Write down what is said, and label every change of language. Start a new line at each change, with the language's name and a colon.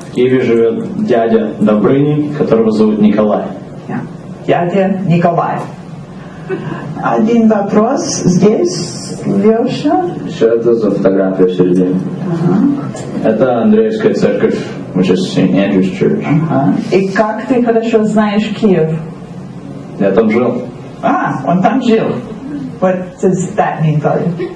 Russian: В Киеве живет дядя Добрыни, которого зовут Николай. Дядя Николай. Один вопрос здесь, Леша. Что это за фотография в середине? Это Андреевская церковь,
English: which is St. Andrew's Church.
Russian: И как ты хорошо знаешь Киев? Я там жил. Он там жил.
English: What does that mean for you?